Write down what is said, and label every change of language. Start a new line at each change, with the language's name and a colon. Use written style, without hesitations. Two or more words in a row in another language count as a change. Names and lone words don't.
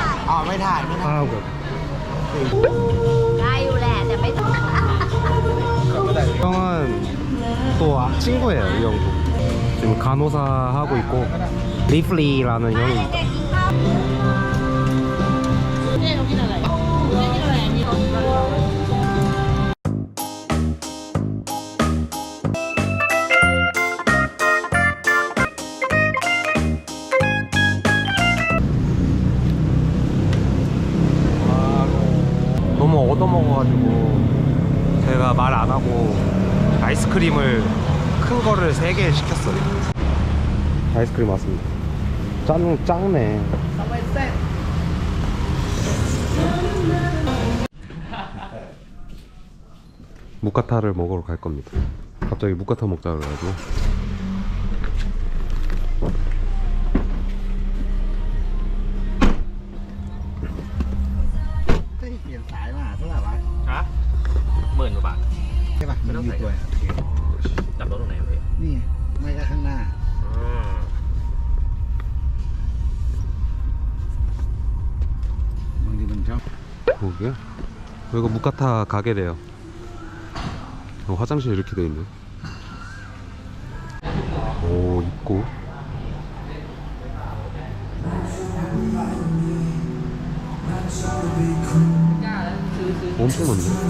Thai: ไม่ถ่ายไม่ถ่าย
Korean: 하라고요.
Thai: ได้อยู่แหละแต่ไม่ต้อง
Korean: 형은 또 친구예요, 이 형도. 지금 간호사 하고 있고 리플리라는 형입니다.
Thai: เด็กกินข้าวเนี่ยเรากินอะไรเรากินอะไรนี่เรากินอะไร
Korean: 너무 얻어먹어가지고 제가 말 안 하고 아이스크림을 큰 거를 3개 시켰어요. 아이스크림 왔습니다. 작네. 무카타를 먹으러 갈 겁니다. 갑자기 무카타 먹자 그래가지고.
Thai: ฮะ10,000 กว่าบาท ใช่ป่ะมันมีตัว จับรถตรงไหนพี่ นี่ไม่ก็ข้างหน้า บางทีมันชอบ
Korean: 여기요? 여기가 무카타 가게래요. 화장실 이렇게 돼 있네. 오, 입구. 엄청 많네.